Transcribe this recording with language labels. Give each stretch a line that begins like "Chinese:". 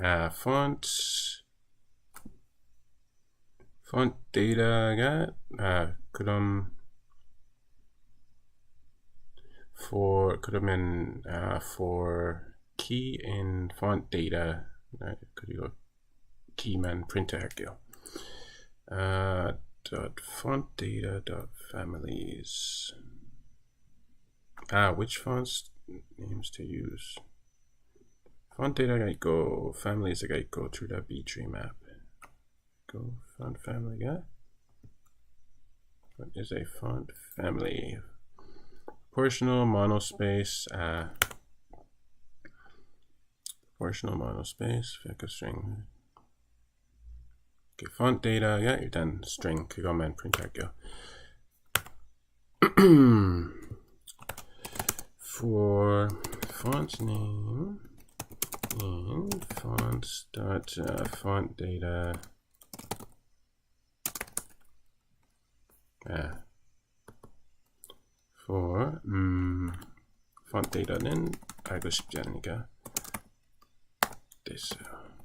Korean: Font data가, 그러면,
English: for key in font data,
Korean: 그리고 key만 프린트 할게요.
English: Font data families. Which fonts names to use?
Korean: Font data가 있고 families가 있고 둘 다 B-tree map.
English: Go font family가. What is a font family? Proportional monospace. Proportional monospace. Vector string.
Korean: font data가 일단 string 그것만 프린트할게요.
English: For font name in fonts.font data for font data는
Korean: 알고 싶지 않으니까 됐어요.